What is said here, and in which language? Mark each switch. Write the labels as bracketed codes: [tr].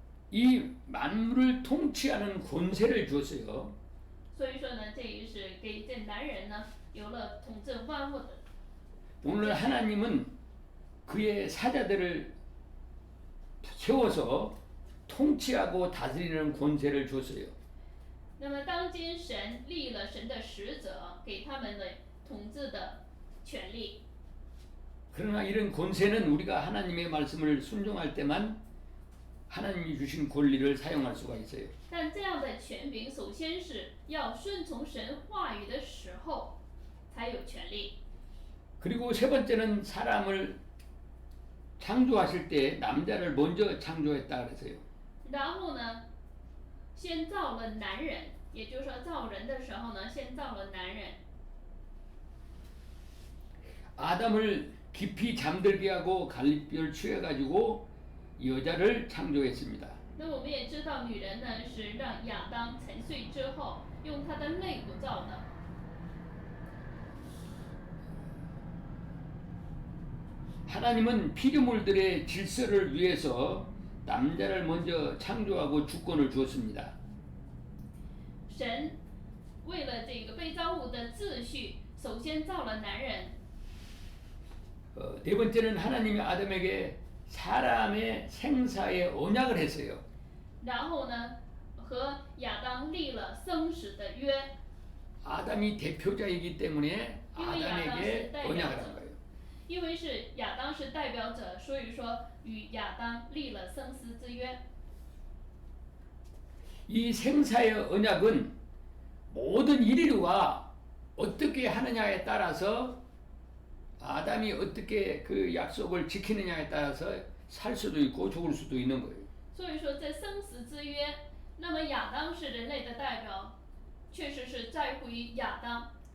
[ko] 이 만물을 통치하는 권세를 주었어요. [zh] 所以说呢，这也是给这男人呢有了统治万物的。 [ko] 오늘 하나님은 그의 사자들을 세워서 통치하고 다스리는 권세를 줬어요. [zh] 那么当今神立了神的使者，给他们的统治的权利。 [ko] 그러나 이런 권세는 우리가 하나님의 말씀을 순종할 때만 하나님이 주신 권리를 사용할 수가 있어요. [zh] 但这样的权柄，首先是要顺从神话语的时候才有权利。 [ko] 그리고 세 번째는 사람을 창조하실 때 남자를 먼저 창조했다 그랬어요. [zh] 然后呢，先造了男人，也就是说造人的时候呢，先造了男人。 [ko] 아담을 깊이 잠들게 하고 갈빗뼈를 취해가지고 여자를 창조했습니다. [zh] 那我们也知道，女人呢是让亚当沉睡之后，用他的肋骨造的。 [ko] 하나님은 피조물들의 질서를 위해서 남자를 먼저 창조하고 주권을 주었습니다. [zh] 神为了这个被造物的秩序，首先造了男人。 [ko] 네 번째는 하나님이 아담에게 사람의 생사의 언약을 했어요. [zh] 然后呢，和亚当立了生死的约， [ko] 아담이 대표자이기 때문에 아담에게 언약을 한 거예요. [zh] 因为是亚当是代表者，所以说与亚当立了生死之约。 [ko] 이 생사의 언약은 모든 인류가 어떻게 하느냐에 따라서 아담이 어떻게 그 약속을 지키느냐에 따라서 살 수도 있고 죽을 수도 있는 거예요. [zh] 所以说，这生死之约，那么亚当是人类的代表，确实是在乎于亚当。